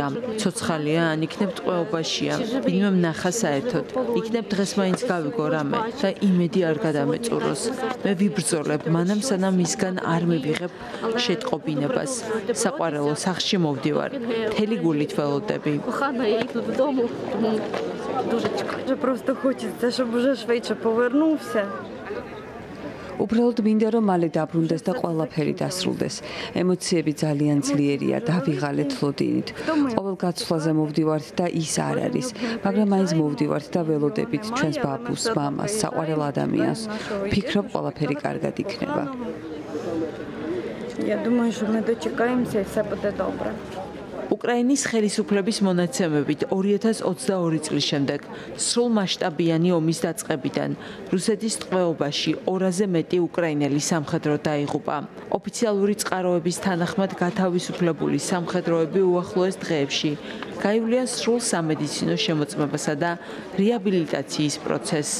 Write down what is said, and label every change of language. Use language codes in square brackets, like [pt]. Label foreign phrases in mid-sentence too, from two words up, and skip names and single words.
[ka] ცოცხალია, ან იქნებ ტყვეობაშია. ვინმე ნახა საერთოდ. იქნებ დღეს მაინც გავიგო რამე და იმედი არ გადამეწუროს. მე ვიბრძოლებ, მანამ სანამ მისგან არ მივიღებ შეტყობინებას. საყვარელო სახში მოვდივარ. მთელი გულით ველოდები. [ru] Просто хочется, чтобы уже [uk] швидше повернувся. [ka] უბრალოდ მინდა რომ მალე დაბრუნდეს და ყველაფერი დასრულდეს. ემოციები ძალიან ძლიერია, დავიღალეთ ლოდინით. ყოველ გაცვლაზე მოვდივართ და ის არ არის, მაგრამ მაინც მოვდივართ და ველოდებით ჩვენს ბაბუს, მამას, საყვარელ ადამიანს. ვფიქრობ, ყველაფერი კარგად იქნება. [ru] Я думаю, что мы дочекаемся и все будет добре. [ka] უკრაინის ხელისუფლების მონაცემებით 2022 წლის შემდეგ სრულ მასშტაბიანი ომის დაწყებიდან რუსეთის ტყვეობაში 200-ზე მეტი უკრაინელი სამხედრო დაიღუპა. ოფიციალური წყაროების თანახმად გათავისუფლებული სამხედროები უახლოეს დღეებში გაივლიან სრულ სამედიცინო შემოწმებასა და რეაბილიტაციის პროცესს.